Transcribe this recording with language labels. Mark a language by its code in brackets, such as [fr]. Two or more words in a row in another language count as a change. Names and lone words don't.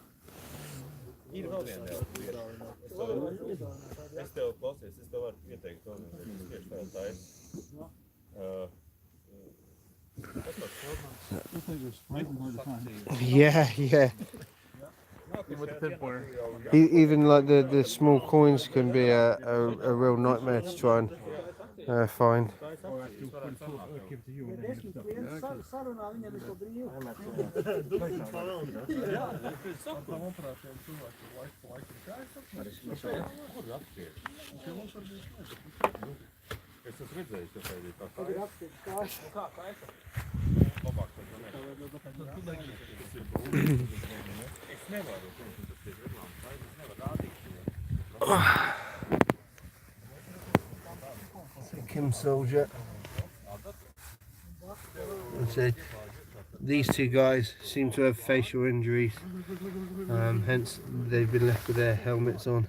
[en] Yeah. Even like the small coins can be a real nightmare to try and find. [lv] Es esmu redzējis, ka tā ir tā kā. Es nevaru, [en] Kim Soldier. So these two guys seem to have facial injuries, hence they've been left with their helmets on.